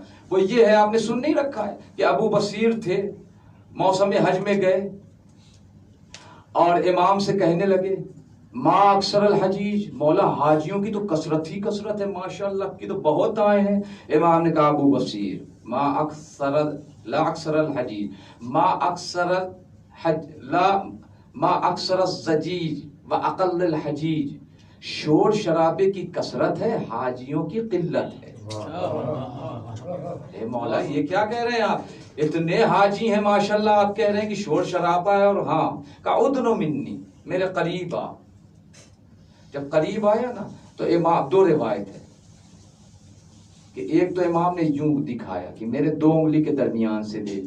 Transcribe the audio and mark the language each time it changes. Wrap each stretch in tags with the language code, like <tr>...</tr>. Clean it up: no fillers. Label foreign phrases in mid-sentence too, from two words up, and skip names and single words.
<ur>وہ یہ ہے، آپ نے سن نہیں رکھا ہے کہ ابو بصیر تھے، موسم حج میں گئے اور امام سے کہنے لگے</ur> <ar>ما اکثر الحجیج،</ar> <ur>مولا حاجیوں کی تو کثرت ہی کثرت ہے، ماشاءاللہ کی تو بہت آئے ہیں۔ امام نے کہا</ur> <ar>ابو بصیر ما اکثر لا اکثر الحجیج ما اکثر الحج لا ما اکثر الزجیج و اقل الحجیج،</ar> <ur>شور شرابے کی کثرت ہے، حاجیوں کی قلت ہے۔ اے مولا یہ کیا کہہ رہے ہیں آپ؟ اتنے حاجی ہیں ماشاءاللہ، آپ کہہ رہے ہیں کہ شور شرابہ ہے، اور ہاں کا</ur> <ar>ادنو منی،</ar> <ur>میرے قریب آ۔ جب قریب آیا نا تو امام، دو روایت ہے کہ ایک تو امام نے یوں دکھایا کہ میرے دو انگلی کے درمیان سے دیکھ۔</ur>